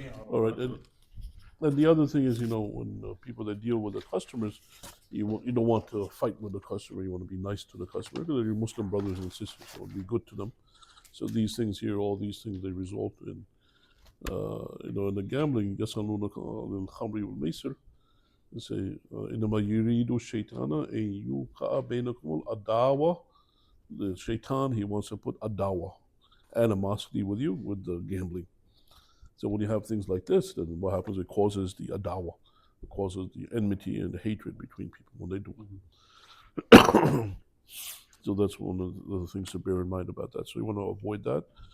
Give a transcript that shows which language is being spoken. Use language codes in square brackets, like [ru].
[en] All right, and the other thing is, when people that deal with the customers, you don't want to fight with the customer. You want to be nice to the customer because they're your Muslim brothers and sisters. So be good to them. So these things here, all these things, they result in, in the gambling. [ar] يَسْأَلُونَكَ عَنِ الْخَمْرِ وَالْمَيْسِرِ. [en] They say, [ar] إِنَّمَا يُرِيدُ الشَّيْطَانَ أَن يُوقِعَ بَيْنَكُمُ الْعَدَاوَةَ. [en] The shaitan, he wants to put adawa, animosity with you, with the gambling. So when you have things like this, then what happens? It causes the adawa. It causes the enmity and the hatred between people when they do it. So that's one of the things to bear in mind about that. So you want to avoid that.